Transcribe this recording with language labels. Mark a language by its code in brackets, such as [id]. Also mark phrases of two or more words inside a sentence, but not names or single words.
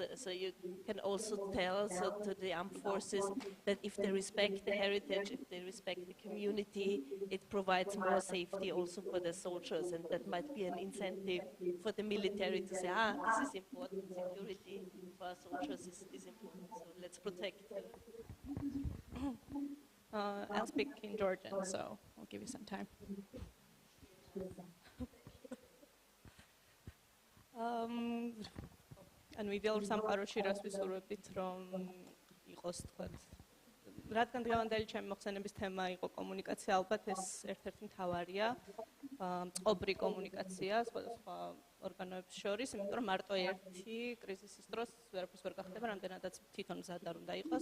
[en] So you can also tell to the armed forces that if they respect the heritage, if they respect the community, it provides more safety also for the soldiers, and that might be an incentive for the military to say, this is important, security for our soldiers is important, so let's protect. I'll speak in Georgian, so I'll give you some time. [ka] ანუ იდეალურ სამყაროში რას ვისურვებდით, რომ იყოს თქვათ, რადგან დღევანდელი ჩემი მოხსენების თემა იყო კომუნიკაცია, ალბათ ეს ერთ-ერთი მთავარია, წყობრი კომუნიკაცია სხვადასხვა ორგანოებს შორის, იმიტომ რომ მარტო ერთი კრიზისის დროს ვერაფერს ვერ გახდება, რამდენადაც თვითონ მზად არ უნდა იყოს.